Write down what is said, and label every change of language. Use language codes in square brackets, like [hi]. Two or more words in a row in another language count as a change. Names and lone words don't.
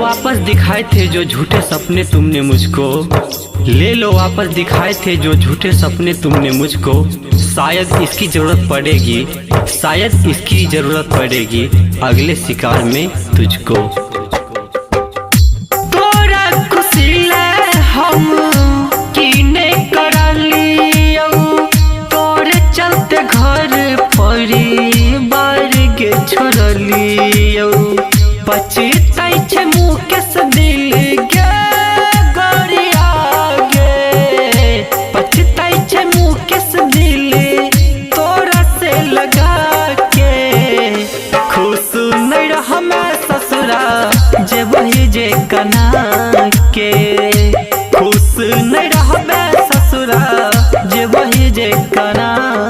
[hi] वापस दिखाए थे जो झूठे सपने तुमने मुझको ले लो वापस दिखाए थे जो झूठे सपने तुमने मुझको। शायद इसकी जरूरत पड़ेगी शायद इसकी जरूरत पड़ेगी अगले शिकार में तुझको। [anp] तोरा खुशी ले हम कीने करलियो तोरे चलते घर परिवार के छोड़लियो पछताई छै मुकेश दिल गे गोरिया गे पछताई छै मुकेश दिल तोरा से लगा के खुश नहीं रहमे ससुरा जे वही जे कना के खुश नहीं रहबे ससुरा जे वही जे कना